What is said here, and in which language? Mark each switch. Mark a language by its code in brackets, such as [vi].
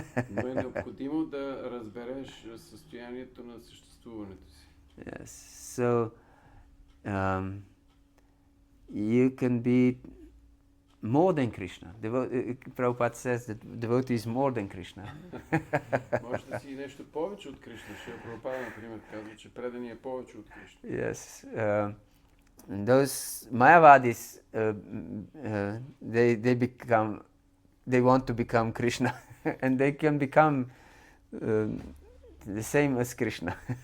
[bg] Но е необходимо да разбереш състоянието на съществуването си. [en] Yes. So you can be more than Krishna. Prabhupada says that devotee is more than Krishna. [bg] Може да си нещо повече от Кришна. Шрила Прабхупада, например, казва, че предание е повече от Кришна. [en] Yes. Those Mayavadis, they want to become Krishna, and they can become the same as Krishna.